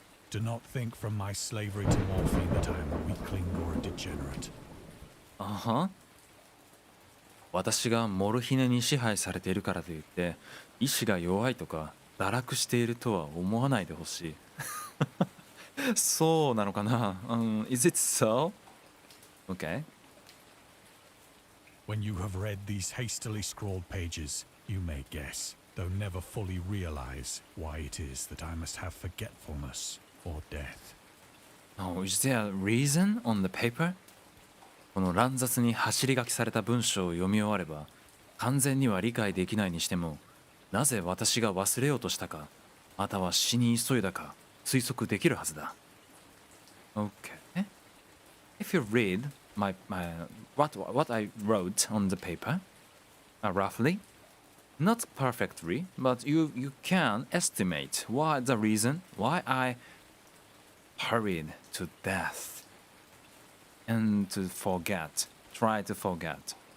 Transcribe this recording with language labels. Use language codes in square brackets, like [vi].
[en] Do not think from my slavery to morphine that I am a weakling or a degenerate. [ja] 私がモルヒネに支配されているからといって意志が弱いとか堕落しているとは思わないでほしい。そうなのかな？ [en] Is it so? Okay. When you have read these hastily scrawled pages, you may guess, though never fully realize, why it is that I must have forgetfulness or death. Oh, is there a reason on the paper? [ja] この乱雑に走り書きされた文章を読み終われば完全には理解できないにしてもなぜ私が忘れようとしたかまたは死に急いだか推測できるはずだ。 [en] Okay. If you read what I wrote on the paper, roughly, not perfectly, but you can estimate the reason why I hurried to death and try to forget.